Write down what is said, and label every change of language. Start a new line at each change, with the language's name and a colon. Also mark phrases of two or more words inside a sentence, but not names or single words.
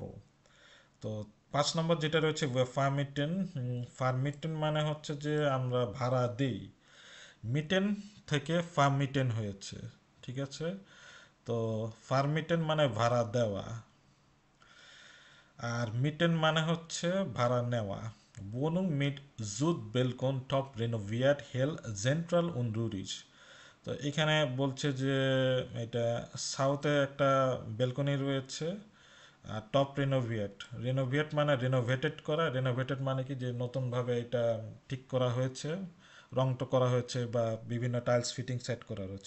Bangla: তো 5 নম্বর যেটা রয়েছে ফার্মিটেন। ফার্মিটেন মানে হচ্ছে যে আমরা ভাড়া দেই, মিটেন থেকে ফার্মিটেন হয়েছে, ঠিক আছে? তো ভার্মিটেন মানে ভাড়া দেওয়া, আর মিটেন মানে হচ্ছে ভাড়া নেওয়া।
German: Wohnung mit Südbalkon top renoviert hell central und ruhig।
Bangla: তো এখানে বলছে যে এটা সাউথে একটা ব্যালকনি রয়েছে, আর
German: top renoviert,
Bangla: রিনোভিয়েট মানে রিনোভেটেড করা, রিনোভেটেড মানে কি যে নতুনভাবে এটা ঠিক করা হয়েছে, রংটো করা হয়েছে বা বিভিন্ন
English: tiles fitting
Bangla: সেট করা রয়েছে।